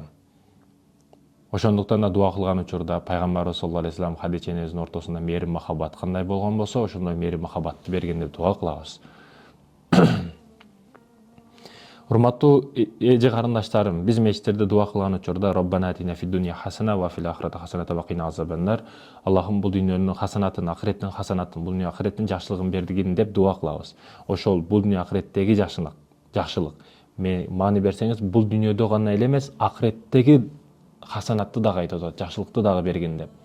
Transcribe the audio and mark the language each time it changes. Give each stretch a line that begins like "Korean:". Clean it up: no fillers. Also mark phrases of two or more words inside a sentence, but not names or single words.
Kyrgyz: Ошондуктан да дуа кылган учурда пайгамбарыбыз
Arabic: صلى الله عليه وسلم
Kyrgyz: Хадича энебиздин ортосунда мээрим махаббат кандай болгон болсо, ошондой мээрим махаббатты берген деп дуа кылабыз. Урматтуу эже карындаштарым, биз мечиттерде дуа кылган учурда
Arabic: ربنا آتنا في الدنيا حسنة وفي الآخرة حسنة وقنا عذاب النار.
Kyrgyz: Аллахым бул дүйнөнүн хасанатын, ахиреттин хасанатын, бул дүйнө ахиреттин жакшылыгын бергин деп дуа кылабыз. Ошол бул дүйнө ахиреттеги жакшылык. Маани берсеңиз, бул дүйнөдө гана эле эмес, ахиреттеги хасанатты дагы айтып атат, жакшылыкты дагы бергин деп.